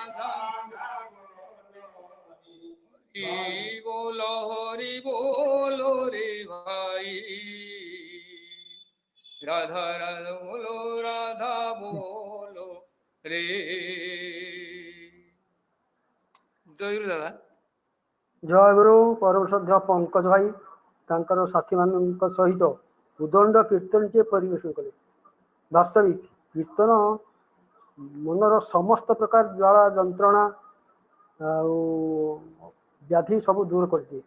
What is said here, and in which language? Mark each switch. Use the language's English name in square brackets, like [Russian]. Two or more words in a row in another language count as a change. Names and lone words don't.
[Bangla] হরি বলো রে ভাই রাধা রাধা বলো রে জয় গুরু দাদা [Odia] ଜୟ ଗୁରୁ ପରମ ଶ୍ରଦ୍ଧା ପଙ୍କଜ ଭାଇ ତାଙ୍କର ସାଥୀମାନଙ୍କ ସହିତ ଉଦଣ୍ଡ କୀର୍ତ୍ତନଟିଏ ପରିବେଷଣ କଲେ। ବାସ୍ତବିକ କୀର୍ତ୍ତନ ମନର ସମସ୍ତ ପ୍ରକାର ଜ୍ୱାଳା ଯନ୍ତ୍ରଣା ଆଉ ବ୍ୟାଧି ସବୁ ଦୂର କରିଦିଏ।